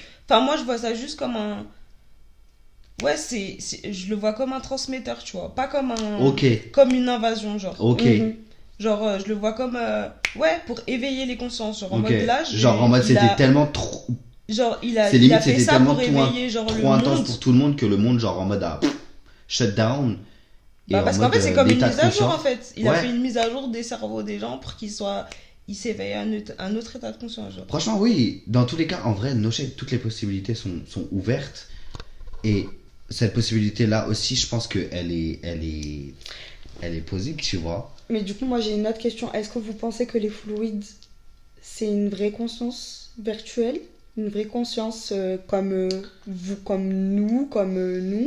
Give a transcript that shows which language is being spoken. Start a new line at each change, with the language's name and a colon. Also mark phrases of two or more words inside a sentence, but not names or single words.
French: Enfin, moi, je vois ça juste comme un. Ouais, je le vois comme un transmetteur, tu vois. Pas comme un. Ok, Comme une invasion, genre. ok. Mhm. Genre, je le vois comme. Ouais, pour éveiller les consciences. Genre, en Ok. mode là. Genre en mode il c'était a- tellement trop, Genre, il c'est a limite fait c'était ça tellement pour tout, éveiller, genre, le trop intense monde. pour tout le monde que le monde genre en mode a
English: shut down.
French: Et Bah, en parce qu'en mode, fait, c'est comme une l'état de mise à jour, en conscience. fait. Il a Ouais. fait une mise à jour des cerveaux des gens pour ils s'éveillent à un autre état de conscience, genre. Franchement, oui, dans tous les cas, en vrai,
English: no shade,
French: toutes les possibilités sont ouvertes. Et cette possibilité-là aussi, je pense qu'elle est possible, tu vois. Mais du coup, moi j'ai une autre question. Est-ce que vous pensez que les fluides, c'est une vraie conscience virtuelle? Une vraie conscience comme vous, comme nous, nous?